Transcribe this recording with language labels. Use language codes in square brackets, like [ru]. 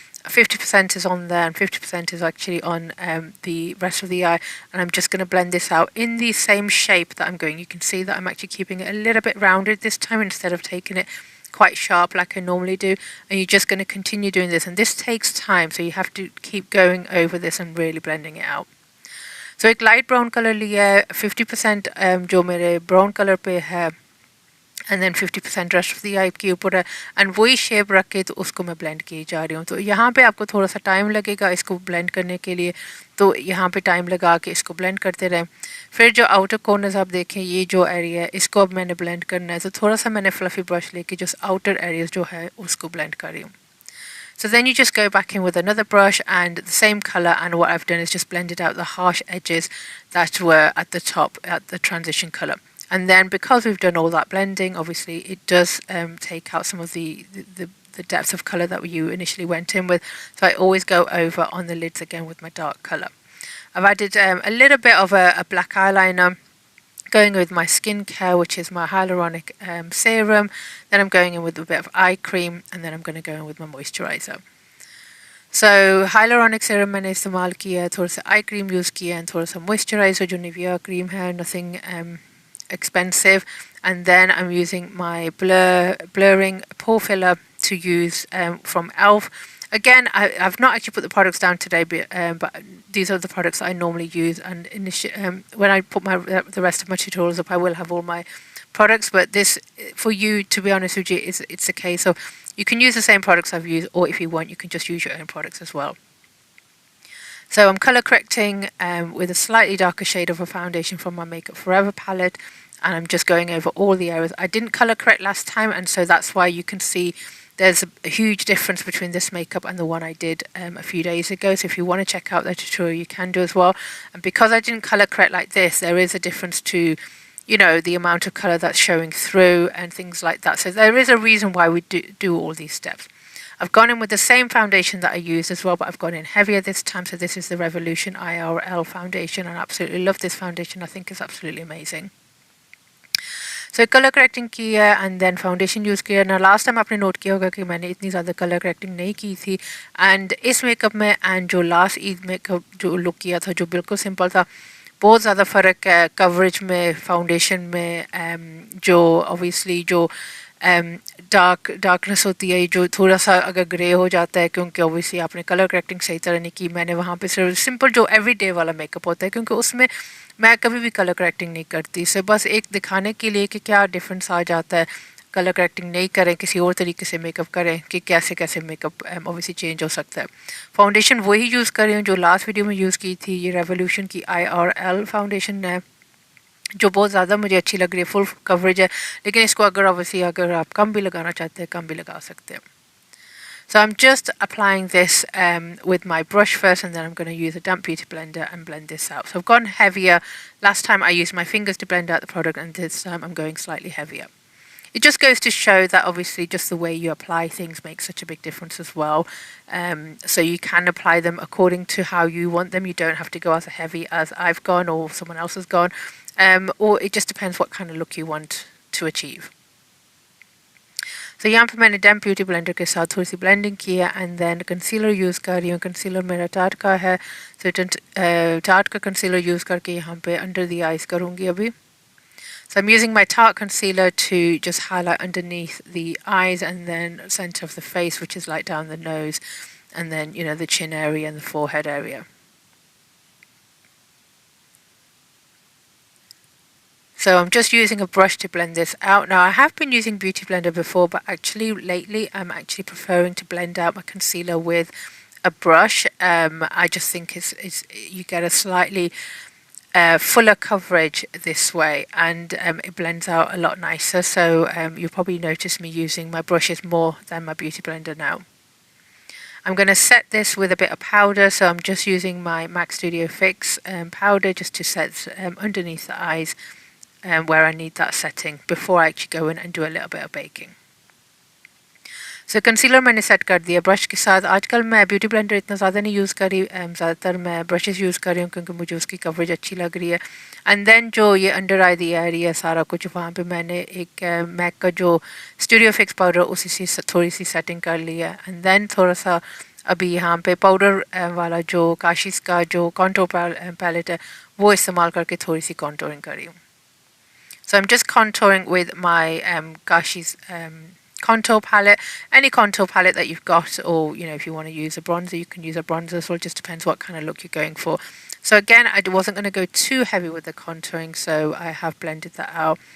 [en] 50% is on there and 50% is actually on the rest of the eye, and I'm just going to blend this out in the same shape that I'm going. You can see that I'm actually keeping it a little bit rounded this time instead of taking it quite sharp like I normally do. And you're just going to continue doing this, and this takes time, so you have to keep going over this and really blending it out. [hi] So एक light brown colour लिया है, 50% जो मेरे brown colour पे है [en] and then 50% rest of the eye [hi] के ऊपर है, एंड वही शेप रख के तो उसको मैं ब्लेंड की जा रही हूँ. तो यहाँ पे आपको थोड़ा सा टाइम लगेगा इसको ब्लेंड करने के लिए, तो यहाँ पे टाइम लगा के इसको ब्लेंड करते रहें. फिर जो आउटर कॉर्नर्स आप देखें, ये जो एरिया है इसको अब मैंने ब्लेंड करना है. तो थोड़ा सा मैंने फ्लफी ब्रश लेके जो आउटर एरियाज जो है उसको ब्लेंड कर रही हूँ. [en] So then you just go back in with another brush and the same colour, and what I've done is just blended out the harsh edges that were at the top at the transition colour. And then because we've done all that blending, obviously it does take out some of the depth of colour that you initially went in with. So I always go over on the lids again with my dark colour. I've added a little bit of a black eyeliner, going with my skincare, which is my hyaluronic serum. Then I'm going in with a bit of eye cream, and then I'm going to go in with my moisturizer. [hi] So hyaluronic serum मैंने इस्तेमाल किया है, थोड़ा सा eye cream use किया है, थोड़ा सा मॉइस्चराइजर जो निविया क्रीम है, [en] Nothing expensive, and then I'm using my blurring pore filler to use from Elf. Again, I've not actually put the products down today, but these are the products I normally use, and when I put the rest of my tutorials up, I will have all my products, but this, for you, to be honest with you, it's a case of you can use the same products I've used, or if you want, you can just use your own products as well. So I'm colour correcting with a slightly darker shade of a foundation from my Makeup Forever palette, and I'm just going over all the areas. I didn't colour correct last time, and so that's why you can see there's a huge difference between this makeup and the one I did a few days ago. So if you want to check out that tutorial, you can do as well. And because I didn't colour correct like this, there is a difference to, you know, the amount of colour that's showing through and things like that. So there is a reason why we do all these steps. I've gone in with the same foundation that I used as well, but I've gone in heavier this time. So this is the Revolution IRL foundation, and I absolutely love this foundation. I think it's absolutely amazing. So color correcting [hi] किया [en] and then foundation use [hi] किया ना. [en] Last time [hi] आपने note किया होगा कि मैंने इतनी ज़्यादा color correcting नहीं की थी, and इस makeup में and जो last ईद makeup जो look किया था जो बिल्कुल simple था, बहुत ज़्यादा फ़र्क है coverage में, foundation में, जो obviously जो डार्कनेस होती है, जो थोड़ा सा अगर ग्रे हो जाता है क्योंकि ऑब्वियसली आपने कलर करेक्टिंग सही तरह नहीं की. मैंने वहाँ पे सिर्फ सिंपल जो एवरीडे वाला मेकअप होता है, क्योंकि उसमें मैं कभी भी कलर करेक्टिंग नहीं करती. सो बस एक दिखाने के लिए कि क्या डिफरेंस आ जाता है कलर करेक्टिंग नहीं करें, किसी और तरीके से मेकअप करें, कि कैसे कैसे मेकअप ऑब्वियसली चेंज हो सकता है. फाउंडेशन वही यूज़ कर रही हूँ जो लास्ट वीडियो में यूज़ की थी. ये रेवोल्यूशन की IRL फाउंडेशन है जो बहुत ज़्यादा मुझे अच्छी लग रही है. फुल कवरेज है, लेकिन इसको अगर ऑब्वियसली अगर आप कम भी लगाना चाहते हैं कम भी लगा सकते हैं. [en] So I'm just applying this with my brush first, and then I'm going to use a damp beauty blender and blend this out. So I've gone heavier. Last time I used my fingers to blend out the product, and this time I'm going slightly heavier. It just goes to show that obviously just the way you apply things makes such a big difference as well. So you can apply them according to how you want them. You don't have to go as heavy as I've gone or someone else has gone. Or it just depends what kind of look you want to achieve. [hi] So यहाँ पे मैंने डैम्प beauty blender के साथ थोड़ी सी blending की है, [en] and then [hi] concealer use कर रही हूँ. कंसीलर मेरा टार्ट का है, सो टार्ट का कंसीलर यूज़ करके यहाँ पे [en] under the eyes [hi] करूँगी अभी. [en] So I'm using my Tarte concealer to just highlight underneath the eyes and then center of the face, which is like down the nose, and then, you know, the chin area and the forehead area. So I'm just using a brush to blend this out. Now I have been using Beauty Blender before, but actually lately I'm actually preferring to blend out my concealer with a brush. I just think it's you get a slightly fuller coverage this way, and it blends out a lot nicer. So you'll probably notice me using my brushes more than my Beauty Blender now. I'm going to set this with a bit of powder, so I'm just using my MAC Studio Fix powder just to set underneath the eyes where I need that setting before I actually go in and do a little bit of baking. [hi] So concealer मैंने set कर दिया brush के साथ. आजकल मैं beauty blender इतना ज़्यादा नहीं यूज़ करी, ज़्यादातर मैं ब्रशेस यूज़ कर रही हूँ क्योंकि मुझे उसकी कवरेज अच्छी लग रही है. [en] and then [hi] जो ये अंडर आई दी एरिया सारा कुछ, वहाँ पे मैंने एक मैक का जो स्टूडियो फिक्स पाउडर उसी से थोड़ी सी सेटिंग कर लिया. [en] and then [hi] थोड़ा सा अभी यहाँ पे पाउडर वाला जो काशिश का जो कॉन्टोर पैलेट है वो इस्तेमाल करके थोड़ी सी कॉन्टोरिंग कर रही हूँ. [en] So I'm just contouring with my Kashi's contour palette. Any contour palette that you've got, or you know, if you want to use a bronzer, you can use a bronzer as well. It just depends what kind of look you're going for. So again, I wasn't going to go too heavy with the contouring, so I have blended that out.